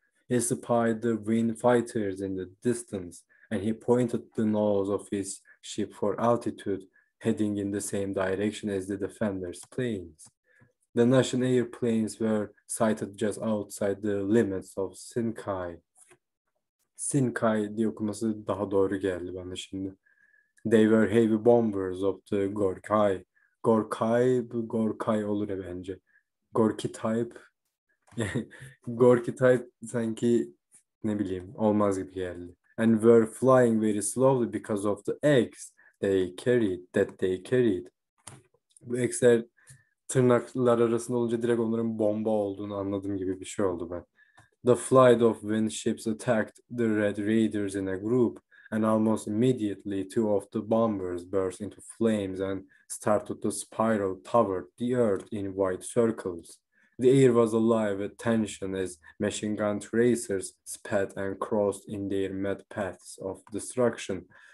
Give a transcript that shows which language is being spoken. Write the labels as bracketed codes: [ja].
[en] He spied the wind fighters in the distance, and he pointed the nose of his ship for altitude, heading in the same direction as the defenders' planes. The Russian airplanes were sighted just outside the limits of Sinkai. [tr] Sinkai diye okuması daha doğru geldi bana şimdi. [en] They were heavy bombers of the Gorkai. [tr] Gorkai olur ya bence. [en] Gorki type. [tr] Gorki type sanki ne bileyim olmaz gibi geldi. [en] And were flying very slowly because of the eggs they carried. [tr] Bu eggsler tırnaklar arasında olunca direkt onların bomba olduğunu anladığım gibi bir şey oldu ben. [en] The flight of wind ships attacked the Red Raiders in a group, and almost immediately two of the bombers burst into flames and started to spiral toward the earth in wide circles. The air was alive with tension as machine gun tracers spat and crossed in their mad paths of destruction.